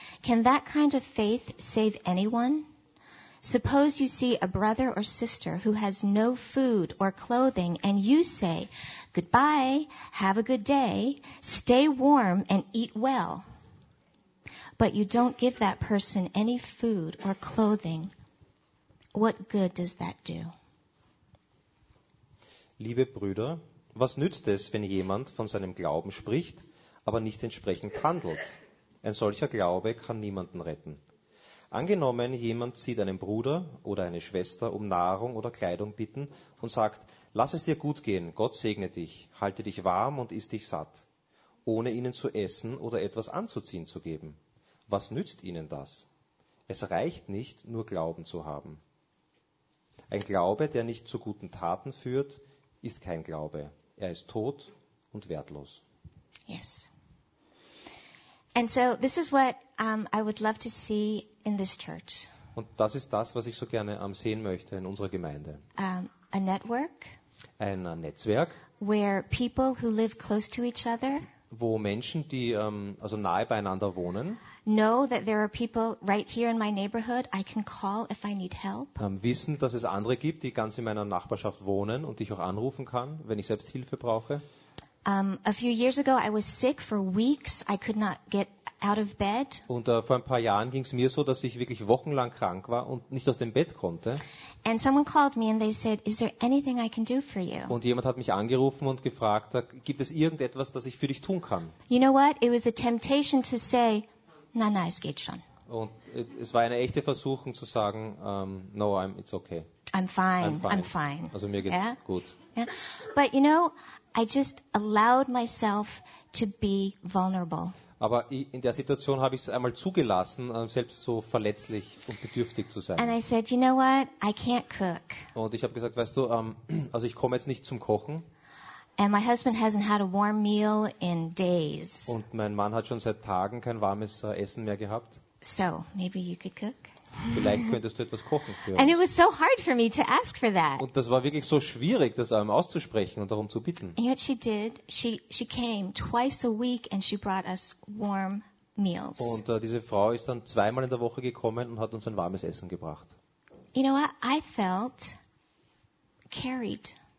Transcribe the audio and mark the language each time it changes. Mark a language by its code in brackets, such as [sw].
[en] Can that kind of faith save anyone? Suppose you see a brother or sister who has no food or clothing, and you say, goodbye, have a good day, stay warm and eat well. But you don't give that person any food or clothing. What good does that do? [de] Liebe Brüder, was nützt es, wenn jemand von seinem Glauben spricht, aber nicht entsprechend handelt? Ein solcher Glaube kann niemanden retten. Angenommen, jemand sieht einen Bruder oder eine Schwester um Nahrung oder Kleidung bitten und sagt, lass es dir gut gehen, Gott segne dich, halte dich warm und iss dich satt, ohne ihnen zu essen oder etwas anzuziehen zu geben. Was nützt ihnen das? Es reicht nicht, nur Glauben zu haben. Ein Glaube, der nicht zu guten Taten führt, ist kein Glaube. Er ist tot und wertlos. [en] Yes. And so this is what I would love to see in this church. [de] Und das ist das, was ich so gerne sehen möchte in unserer Gemeinde. [en] A network. [de] Ein Netzwerk. [en] Where people who live close to each other. [de] Wo Menschen, die also nahe beieinander wohnen. [en] Know that there are people right here in my neighborhood I can call if I need help. [de] Wissen, dass es andere gibt, die ganz in meiner Nachbarschaft wohnen und die ich auch anrufen kann, wenn ich selbst Hilfe brauche. [en] A few years ago I was sick for weeks. I could not get out of bed. [de] Und vor ein paar Jahren ging es mir so, dass ich wirklich wochenlang krank war und nicht aus dem Bett konnte. [en] And someone called me and they said, "Is there anything I can do for you?" [de] Und jemand hat mich angerufen und gefragt, gibt es irgendetwas, das ich für dich tun kann? [en] You know what? It was a temptation to say, [de] "Na, na, es geht schon." Und es war eine echte Versuchung zu sagen, [en] "No, it's okay." I'm fine. [de] Also mir geht's gut. [en] Yeah. But you know, I just allowed myself to be vulnerable. [de] Aber in der Situation habe ich es einmal zugelassen, selbst so verletzlich und bedürftig zu sein. [en] And I said, you know what? I can't cook. [de] Und ich habe gesagt, weißt du, also ich komme jetzt nicht zum Kochen. [en] And my husband hasn't had a warm meal in days. [de] Und mein Mann hat schon seit Tagen kein warmes Essen mehr gehabt. [en] So, maybe you could cook. [de] Vielleicht könntest du etwas kochen für uns. [en] And it was so hard for me to ask for that. [de] Und das war wirklich so schwierig, das auszusprechen und darum zu bitten. [en] And yet she did. She came twice a week and she brought us warm meals. [de] Und diese Frau ist dann zweimal in der Woche gekommen und hat uns ein warmes Essen gebracht. [en] You know what? I felt carried.